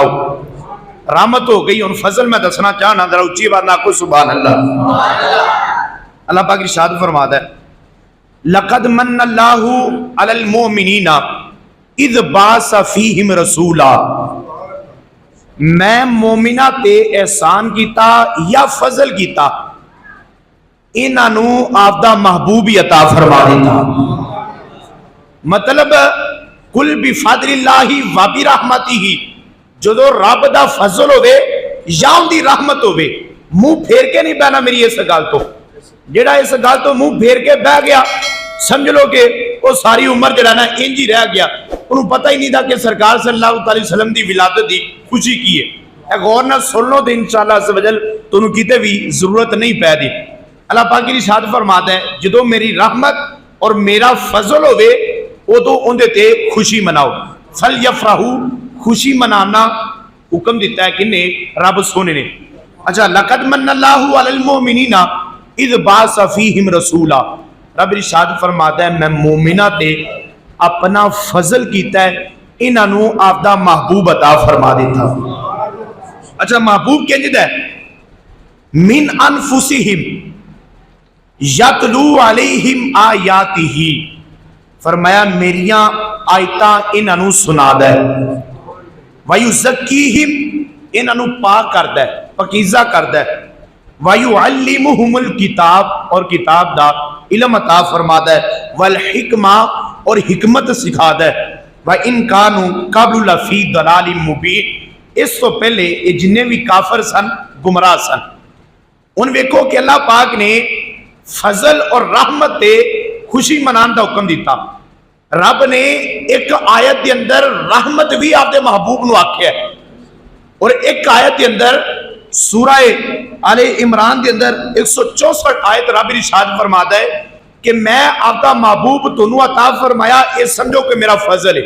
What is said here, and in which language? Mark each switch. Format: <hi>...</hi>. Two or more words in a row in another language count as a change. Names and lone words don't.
<pa>رحمت ہو گئی، ان فضل میں دسنا چاہنا ذرا اونچی آواز نہ کو</pa> <ar>سبحان اللہ۔</ar> <pa>اللہ پاک ارشاد فرماتا ہے</pa> <ar>لقد من اللہ علی المؤمنین اذ باس فیہم رسولا،</ar> <pa>میں مومنہ تے احسان کیتا یا فضل کیتا، انہاں نو آپ دا محبوب ہی عطا فرما دیتا۔ مطلب</pa> <ar>کل بفضل اللہ و برحمتہ،</ar> <pa>جدو رب دا فضل ہوئے یا ان دی رحمت ہوئے، منہ پھیر کے نہیں بہنا میری اس گل تو، جڑا اس گل تو منہ پھیر کے بہ گیا سمجھ لو کہ وہ ساری عمر جڑا نا انج ہی رہ گیا، انہوں پتہ ہی نہیں تھا کہ سرکار صلی اللہ علیہ وسلم دی ولادت دی خوشی کی ہے۔ اے غور نہ سن لو تو</pa> <ar>انشاءاللہ عز و جل</ar> <pa>تو انہوں کیتے بھی ضرورت نہیں پہ دی۔ اللہ پاک کی ارشاد فرماتا ہے جدو میری رحمت اور میرا فضل ہوئے ادو اندے تے خوشی مناؤ۔ فَلْيَفْرَحُوا، خوشی منانا حکم دیتا ہے کنے؟ رب سونے نے۔ اچھا،</pa> <ar>لَقَدْ مَنَّ اللَّهُ عَلَى الْمُؤْمِنِينَ اِذْ بَعَثَ فِيهِمْ رَسُولًا،</ar> <pa>رب ارشاد فرماتا ہے میں مومنہ تے اپنا فضل کیتا ہے، انہاں نو آپ دا محبوب عطا فرما دیتا۔ اچھا، محبوب کیا جدا ہے؟</pa> <ar>من انفسہم یتلو علیہم آیاتہ،</ar> <pa>فرمایا میریاں آیتاں انہاں نو سنا دے، وَيُزَكِّيهِمْ انہاں نو پاک کر دے، پاکیزہ کر دے،</pa> <ar>وَيُعَلِّمُهُمُ الْكِتاب</ar> <pa>اور کتاب دا علم عطا فرما دے، وَالْحِکمہ اور حکمت سکھا دے،</pa> <ar>وَإِنْ كَانُوا قَبْلُ لَفِي ضَلَالٍ مُبِينٍ،</ar> <pa>اس تو پہلے یہ جنہیں بھی کافر سن گمراہ سن۔ ان ویکھو کہ اللہ پاک نے فضل اور رحمت تے خوشی منان دا حکم دیتا۔ رب نے ایک آیت دے اندر رحمت بھی آپ دے محبوب نو آکھیا ہے، اور ایک آیت دے اندر سورہ آل عمران دے اندر 164 آیت رب ارشاد فرماتا ہے کہ میں آپ دا محبوب تنو عطا فرمایا، یہ سمجھو کہ میرا فضل ہے۔</pa>